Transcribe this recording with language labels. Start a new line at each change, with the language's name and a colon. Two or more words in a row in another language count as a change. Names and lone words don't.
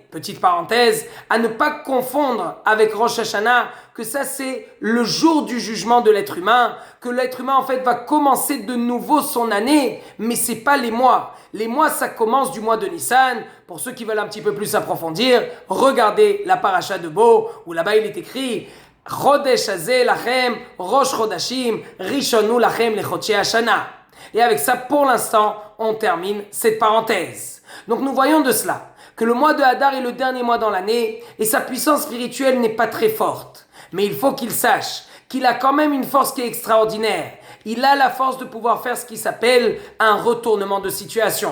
French: Petite parenthèse, à ne pas confondre avec Rosh Hashanah, que ça c'est le jour du jugement de l'être humain, que l'être humain en fait va commencer de nouveau son année, mais c'est pas les mois. Les mois ça commence du mois de Nissan. Pour ceux qui veulent un petit peu plus approfondir, regardez la paracha de Bo, où là-bas il est écrit
Hebrew: החודש הזה לכם ראש חודשים ראשון הוא לכם לחודשי השנה.
French: Et avec ça, pour l'instant, on termine cette parenthèse. Donc nous voyons de cela que le mois de Hadar est le dernier mois dans l'année et sa puissance spirituelle n'est pas très forte. Mais il faut qu'il sache qu'il a quand même une force qui est extraordinaire. Il a la force de pouvoir faire ce qui s'appelle un retournement de situation.